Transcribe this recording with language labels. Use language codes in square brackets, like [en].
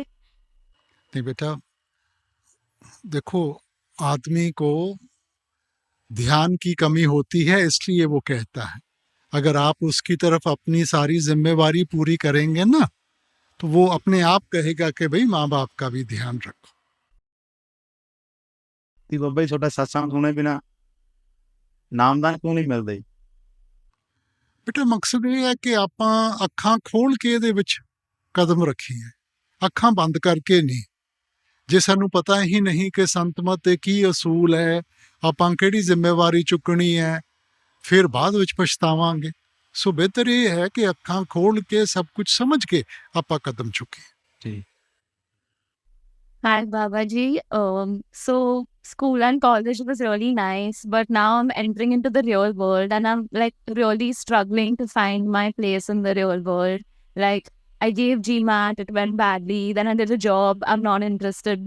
[hi] नहीं बेटा, देखो, आदमी को ध्यान की कमी होती है, इसलिए वो कहता है। अगर आप उसकी तरफ अपनी सारी जिम्मेवारी पूरी करेंगे ना, तो वो अपने आप कहेगा कि भाई माँ बाप का भी ध्यान रखो। ती बाबा जी छोटा सत्संग सुने बिना नामदान क्यों नहीं मिलता जी? बेटा मकसद ये है कि [pa] ਆਪਾਂ ਅੱਖਾਂ ਖੋਲ ਕੇ ਇਹਦੇ ਵਿੱਚ ਕਦਮ ਰੱਖੀਏ, ਅੱਖਾਂ ਬੰਦ ਕਰਕੇ ਨਹੀਂ। ਜੇ ਸਾਨੂੰ ਪਤਾ ਹੀ ਨਹੀਂ ਕਿ ਸੰਤਮਤ ਦੇ ਕੀ ਅਸੂਲ ਹੈ, ਆਪਾਂ ਕਿਹੜੀ ਜ਼ਿੰਮੇਵਾਰੀ ਚੁੱਕਣੀ ਹੈ, ਫਿਰ ਬਾਅਦ ਵਿੱਚ ਪਛਤਾਵਾਂਗੇ। ਸੋ ਬਿਹਤਰ ਇਹ ਹੈ ਕਿ ਅੱਖਾਂ ਖੋਲ ਕੇ ਸਭ ਕੁਝ ਸਮਝ ਕੇ ਆਪਾਂ ਕਦਮ ਚੁੱਕੀਏ। [hi] जी [en] Hi, Babaji. So school and college was really nice, but now I'm entering into the real world and I'm like really struggling to find my place in the real world. Like I gave GMAT, it went badly. Then I did a job, I'm not interested.